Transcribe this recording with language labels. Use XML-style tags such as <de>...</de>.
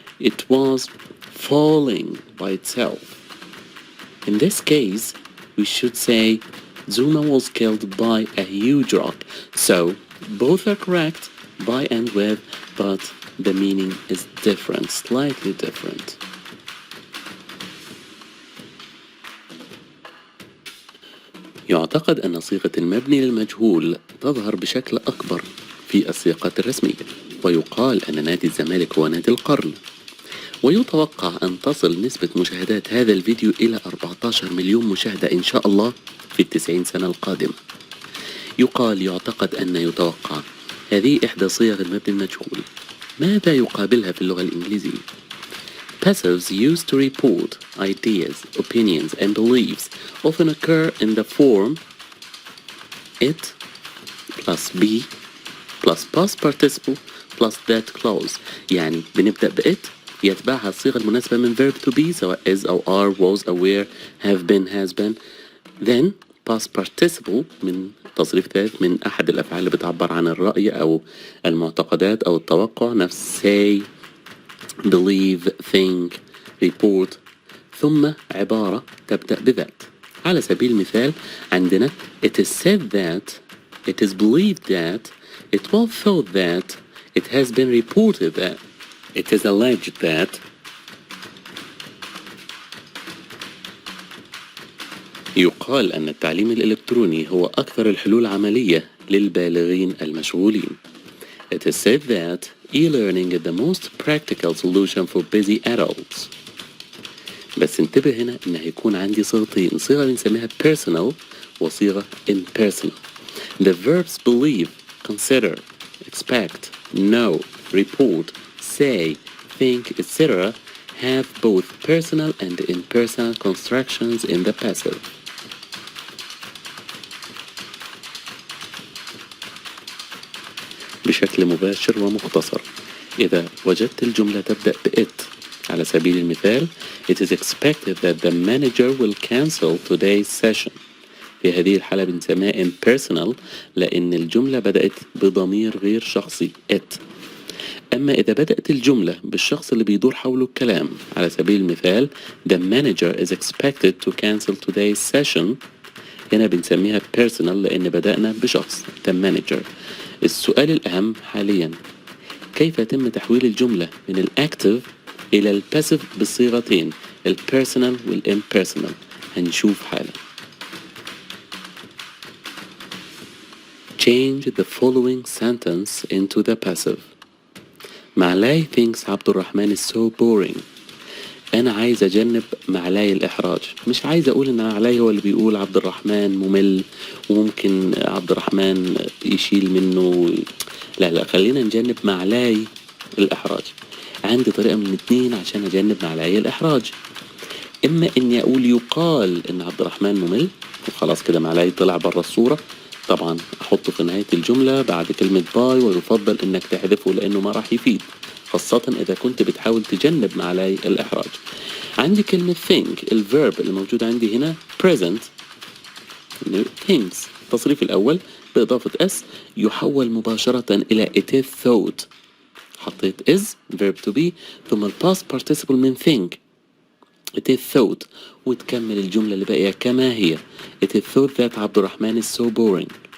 <en>It was falling by itself. In this case, we should say Zuma was killed by a huge rock. So both are correct, by and with, but the meaning is different, slightly different.</en> <ar>يعتقد أن صيغة المبني للمجهول تظهر بشكل أكبر في الصيغات الرسمية، ويقال أن نادي الزمالك هو نادي القرن، ويتوقع أن تصل نسبة مشاهدات هذا الفيديو إلى 14 مليون مشاهدة إن شاء الله في 90 سنة القادمة. يعتقد أن يتوقع. هذه إحدى صيغ المبني المجهول. ماذا يقابلها في اللغة الإنجليزية؟</ar> <en>Passives used to report ideas, opinions, and beliefs often occur in the form it plus be plus past participle plus that clause.</en> <ar>يعني بنبدأ بit يتبعها الصيغة المناسبة من</ar> <en>verb to be</en> <ar>سواء is أو are, was, aware,</ar> <en>have been, has been. Then past participle</en> <ar>من تصريف ثالث من أحد الأفعال اللي بتعبر عن الرأي أو المعتقدات أو التوقع، نفس</ar> <en>say, believe, think, report.</en> <ar>ثم عبارة تبدأ بذات. على سبيل المثال عندنا</ar> <en>it is said that, it is believed that, it was thought that, it has been reported that, it is alleged that.</en> <ar>يقال أن التعليم الإلكتروني هو أكثر الحلول عملية للبالغين المشغولين.</ar> <en>It is said that e-learning is the most practical solution for busy adults.</en> <ar>بس انتبه هنا إن هيكون عندي صيغتين، صيغة بنسميها personal وصيغة impersonal.</ar> <en>The verbs believe, consider, expect, know, report, say, think, etc. have both personal and impersonal constructions in the passive.</en> <ar>بشكل مباشر ومختصر، إذا وجدت الجملة تبدأ بit على سبيل المثال</ar> <en>it is expected that the manager will cancel today's session.</en> <ar>في هذه الحالة بنسميها impersonal لأن الجملة بدأت بضمير غير شخصي it. أما إذا بدأت الجملة بالشخص اللي بيدور حوله الكلام على سبيل المثال</ar> <en>the manager is expected to cancel today's session،</en> <ar>هنا بنسميها personal لأن بدأنا بشخص the manager. السؤال الأهم حاليا كيف يتم تحويل الجملة من الأكتف إلى الباسيف بالصيغتين البيرسونال والإمبيرسونال؟ هنشوف حالا.</ar> <en>Change the following sentence into the passive. معلاي thinks عبد الرحمن is so boring.</en> <ar>أنا عايز أجنب معلاي الإحراج. مش عايز أقول إن معلاي هو اللي بيقول عبد الرحمن ممل وممكن عبد الرحمن يشيل منه. لا خلينا نجنب معلاي الإحراج. عندي طريقة من اتنين عشان أجنب معلاي الإحراج. إما إني أقول يقال إن عبد الرحمن ممل وخلاص كده معلاي طلع برا الصورة. طبعا أحطه في نهاية الجملة بعد كلمة باي، ويفضل إنك تحذفه لأنه ما راح يفيد، خاصة إذا كنت بتحاول تجنب معلاي الإحراج. عندي كلمة think، الverb اللي موجود عندي هنا present thinks، التصريف الأول بإضافة s يحول مباشرة إلى</ar> <en>it is thought.</en> <ar>حطيت is</ar> <en>verb to be</en> <ar>ثم ال past participle من</ar> <en>think it is thought،</en> <ar>وتكمل الجملة اللي باقية كما هي.</ar> <en>it is thought that عبد الرحمن is so boring.</en>